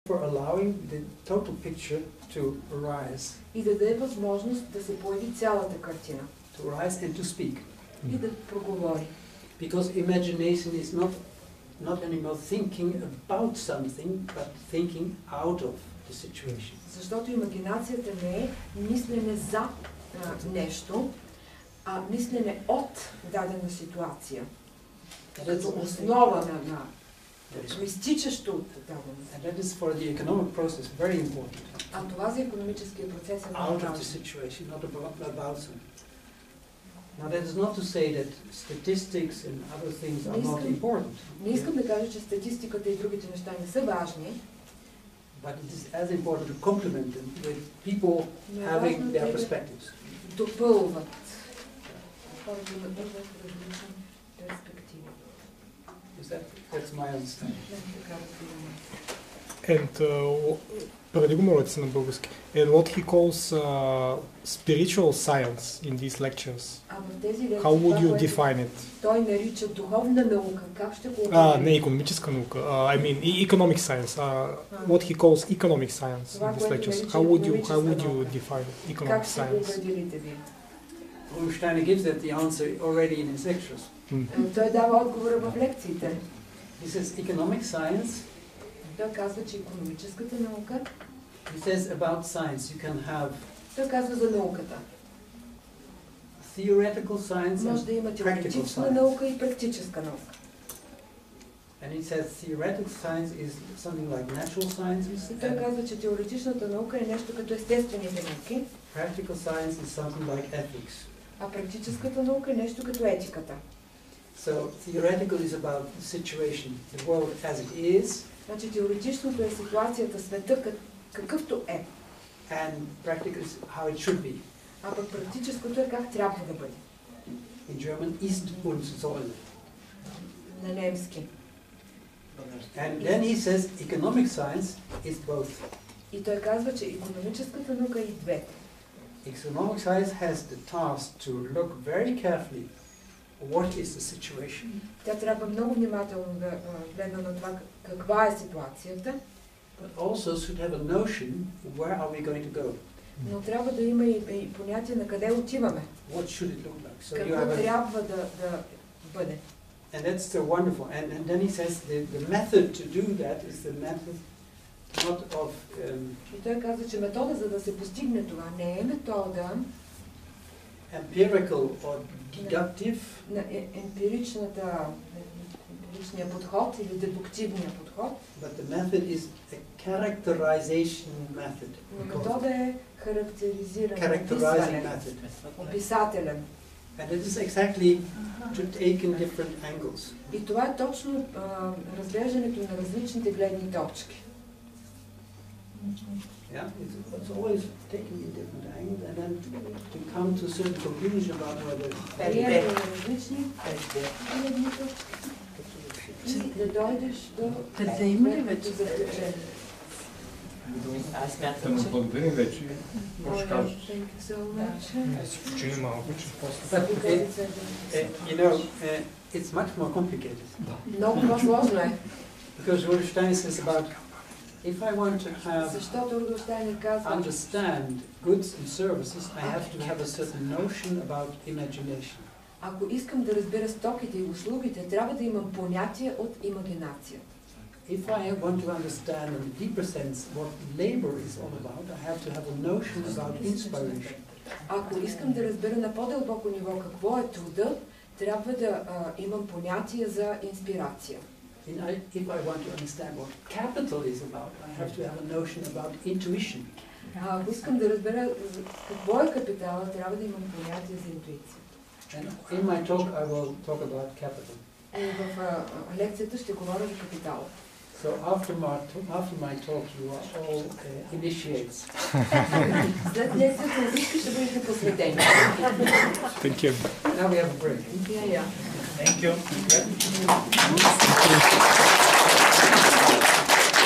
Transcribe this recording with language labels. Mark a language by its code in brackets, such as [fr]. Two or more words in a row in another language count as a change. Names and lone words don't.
[en] for allowing the total picture to arise. [bg] И да даде възможност да се появи цялата картина. [en] To arise and to speak. [bg] И да проговори. [en] Because imagination is not anymore thinking about something, but thinking out of the situation. [bg] Защото имагинацията не е мислене за нещо, а мислене от дадена ситуация. Като основа на изтичащо от дадена ситуация. [en] And that is for the economic process very important. [bg] А това за икономическия процес е много [en] Out of the [bg] важно. [en] situation, not about something. Now that is not to say that statistics and other things are not important. [bg] Не искам да кажа, че статистиката и другите неща не са важни. [en] But it is as important to complement them with people having their perspectives. [bg] Допълват. Хората имат нужда от различни перспективи. [en] That's my understanding. [bg] Така разбираме. And парадигма на български. [en] And what he calls spiritual science in these lectures. How would you define it? [bg] Той нарича духовна наука. Как ще го не икономическа наука. [en] I mean economic science. What he calls economic science in these lectures. How would you define economic science? Steiner gives that the answer already in his lectures. [bg] Той дава отговора в лекциите. [en] He says economic science. [bg] Той казва, че икономическата наука. [en] He says about science you can have. [bg] Той казва за науката. [en] Theoretical science [bg] може да има теоретична наука и практическа наука. [en] And he says theoretical science is something like natural sciences. [bg] И той казва, че теоретичната наука е нещо като естествените науки. [en] Practical science is something like ethics. [bg] А практическата наука е нещо като етиката. [en] So theoretical is about the situation, the world as it is. [bg] Значи теоретичното е ситуацията, света какъвто е. [en] And practical is how it should be. [bg] А пък практическото е как трябва да бъде. [en] In German, [de] ist und soll. [bg] На немски. [en] And then he says economic science is both. [bg] И той казва, че икономическата наука е и двете. [en] Economic science has the task to look very carefully what is the situation. [bg] Тя трябва много внимателно да гледа на това каква е ситуацията. [en] But also should have a notion where are we going to go. [bg] Но трябва да има и понятие на къде отиваме. [en] What should it look like? So [bg] какво трябва да бъде. [en] And that's so wonderful. And then he says the method to do that is the method not of. [bg] И той казва, че метода за да се постигне това не е метода [en] empirical or deductive. [bg] На емпиричния подход или дедуктивния подход. [en] But the method is a characterization method. [bg] Метода е характеризиране, [en] Characterizing method. [bg] Описателен. [en] And it is exactly to take in different angles. [bg] И това е точно разглеждането на различните гледни точки. [en] Yeah, it's always taking in different angles and then to come to a certain conclusion about whether. [bg] Различни гледни точки. Да дойдеш до. Да има ли вече заключение? Аз смятам, че... Благодарим вече. Може кажеш. Си почини малко, че [en] But you know, it's much more complicated. [bg] Много по-сложно е. [en] Because Rudolf Steiner says about if I want to have understand goods and services, I have to have a certain notion about imagination. [bg] Ако искам да разбера стоките и услугите, трябва да имам понятие от имагинация. [en] If I want to understand in a deeper sense what labor is all about, I have to have a notion about inspiration. [bg] Ако искам да разбера на по-дълбоко ниво какво е трудът, трябва да имам понятие за инспирация. [en] If I want to understand what capital is about, I have to have a notion about intuition. [bg] Ако искам да разбера какво е капитала, трябва да имам понятие за интуиция. [en] And in my talk I will talk about capital. [bg] И в лекцията ще говоря за капитала. [en] So after my talk you are all initiates. [bg] След лекцията на всички ще бъдете посветени. [en] Thank you. Now we have a break. Yeah. Thank you.